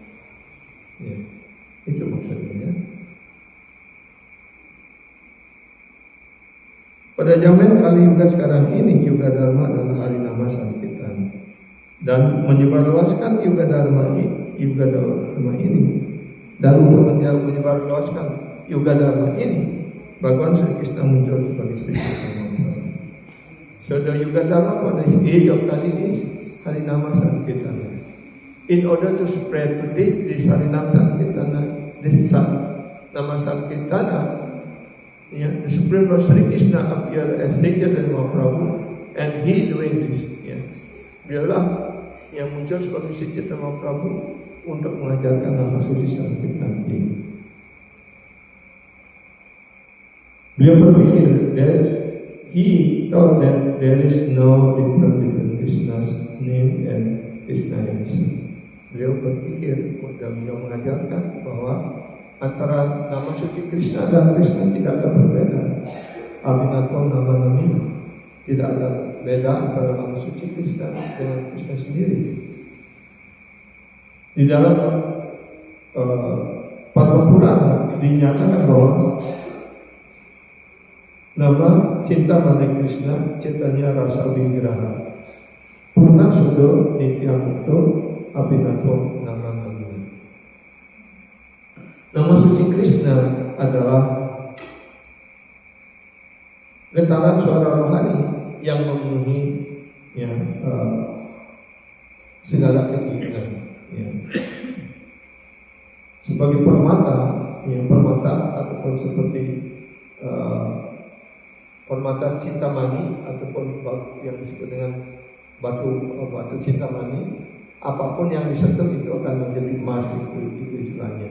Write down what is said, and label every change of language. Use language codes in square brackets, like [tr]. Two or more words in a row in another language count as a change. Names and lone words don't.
[id] Itu maksudnya. Pada zaman Kali Yuga sekarang ini, Yuga Dharma adalah Harinama Sankirtan, dan menyebarluaskan Yuga Dharma ini, dan untuk menyebarluaskan Yuga Dharma ini, Bhagavan Sri Krishna muncul sebagai Sri Krishna. [en] So the Yuga Dharma for the age of Kali is Harinama Sankirtana. In order to spread this Harinama Sankirtana, this Nama Sankirtana, the Supreme Lord Sri Krishna appeared as Nityananda Mahaprabhu, and he doing this. [id] Biarlah yang muncul sebagai Sri Chaitanya Mahaprabhu untuk mengajarkan nama suci Sankirtan ini. Beliau berpikir [en] that he thought that there is no difference between Krishna's name and Krishna himself. [id] Beliau berpikir dan beliau mengajarkan bahwa antara nama suci Krishna dan Krishna tidak ada berbeda. [sa] Abhinato nama nami, [id] tidak ada beda antara nama suci Krishna dengan Krishna sendiri. Di dalam Padma Purana dinyatakan bahwa [sa] nama Cintamani Krishna, Chaitanya Rasa Vigraha, Purna Sudo Nitya Mukto Abhinato nama nami. [id] Nama suci Krishna adalah getaran suara rohani yang memenuhi segala keinginan. Sebagai permata, permata ataupun seperti permata Cintamani ataupun yang disebut dengan batu Cintamani, apapun yang disentuh itu akan menjadi emas, itu istilahnya.